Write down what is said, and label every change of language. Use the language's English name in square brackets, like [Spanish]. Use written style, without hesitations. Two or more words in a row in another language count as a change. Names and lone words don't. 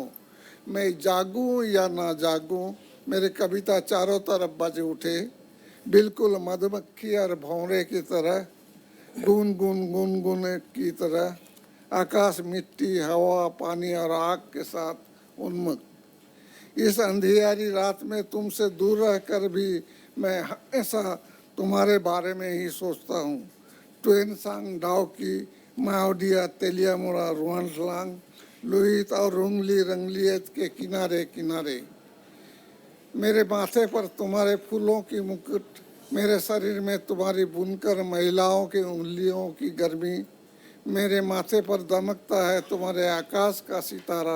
[Hindi] मैं जागूं या ना जागूं, मेरी कविता चारों तरफ बज उठे, बिल्कुल मधुमक्खी और भौरे की तरह, गुन गुन गुन गुन की तरह। आकाश मिट्टी हवा पानी और आग के साथ उन्मुक्त। इस अंधियारी रात में तुमसे दूर रहकर भी मैं हमेशा तुम्हारे बारे में ही सोचता हूँ। ट्वेन सांग डाओ की, माओडिया, तेलियामुड़ा, रुआनसलांग, लुहित और रुंगली रंगलियत के किनारे किनारे। मेरे माथे पर तुम्हारे फूलों की मुकुट, मेरे शरीर में तुम्हारी बुनकर महिलाओं की उंगलियों की गर्मी। मेरे माथे पर दमकता है तुम्हारे आकाश का सितारा।